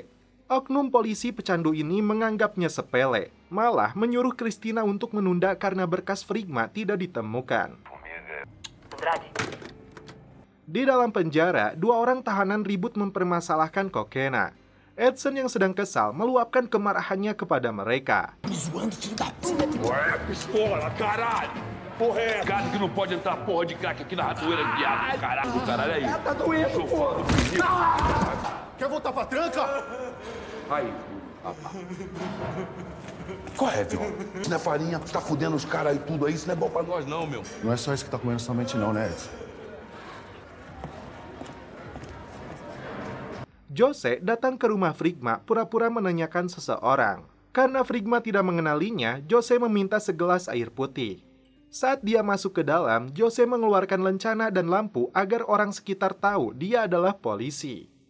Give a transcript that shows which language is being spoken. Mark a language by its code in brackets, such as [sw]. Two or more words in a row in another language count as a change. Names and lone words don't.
[id] Oknum polisi pecandu ini menganggapnya sepele, malah menyuruh Christina untuk menunda karena berkas Frigma tidak ditemukan. Di dalam penjara, dua orang tahanan ribut mempermasalahkan Kokena. Edson yang sedang kesal meluapkan kemarahannya kepada mereka. [pt] Ué, pistola, caralho! Porra é essa? Cara que não pode entrar porra de crack aqui na ratoeira de viado, caralho. Caralho é isso. Tá doendo, porra! Quer voltar pra tranca? Aí, Qual é, Viola? Isso não é farinha, tá fudendo os caras aí tudo aí, isso não é bom pra nós não, meu. Não é só isso que tá comendo sua mente não, né, Edson? [id] Jose datang ke rumah Frigma pura-pura menanyakan seseorang. Karena Frigma tidak mengenalinya, Jose meminta segelas air putih. Saat dia masuk ke dalam, Jose mengeluarkan lencana dan lampu agar orang sekitar tahu dia adalah polisi.